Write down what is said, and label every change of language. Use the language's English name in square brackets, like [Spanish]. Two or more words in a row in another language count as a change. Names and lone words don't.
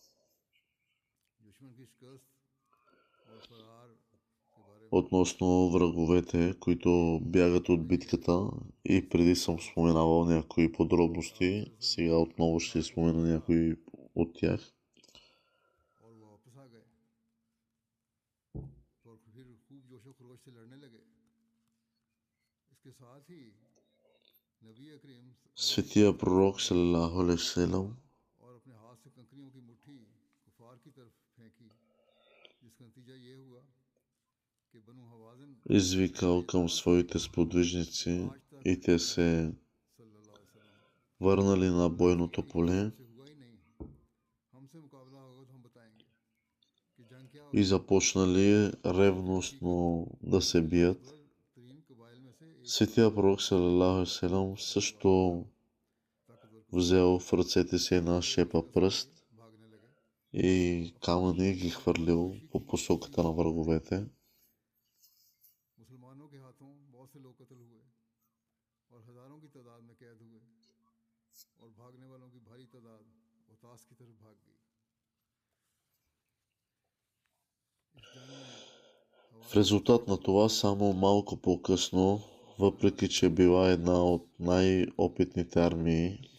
[Bulgarian] Относно враговете, които бягат от битката, и преди съм споменавал някои подробности, сега отново ще спомена някои от тях. Светия пророк [Arabic] صلى الله عليه وسلم [Bulgarian] извикал към своите сподвижници и те се върнали на бойното поле и започнали ревностно да се бият. Светия пророк [Arabic] صلى الله عليه وسلم [Bulgarian] също взел в ръцете си една шепа пръст и камъни ги хвърлил по посоката на враговете. В резултат на това само малко по-късно, въпреки че била една от най-опитните армии